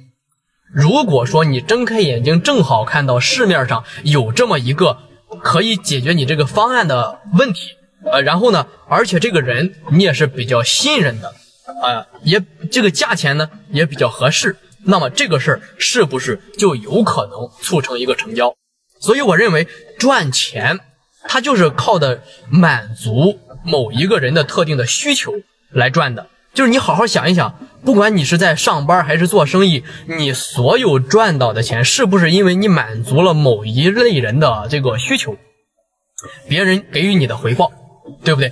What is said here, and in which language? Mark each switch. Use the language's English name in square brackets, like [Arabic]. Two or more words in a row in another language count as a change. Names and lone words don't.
[Chinese] 如果說你睜開眼睛正好看到市面上有這麼一個可以解決你這個方案的問題，然後呢而且這個人你也是比較信任的，也這個價錢呢也比較合適，那麼這個事兒是不是就有可能促成一個成交？所以我認為賺錢它就是靠的滿足某一個人的特定的需求來賺的。就是你好好想一想，不管你是在上班還是做生意，你所有賺到的錢是不是因為你滿足了某一類人的這個需求，別人給予你的回報，對不對？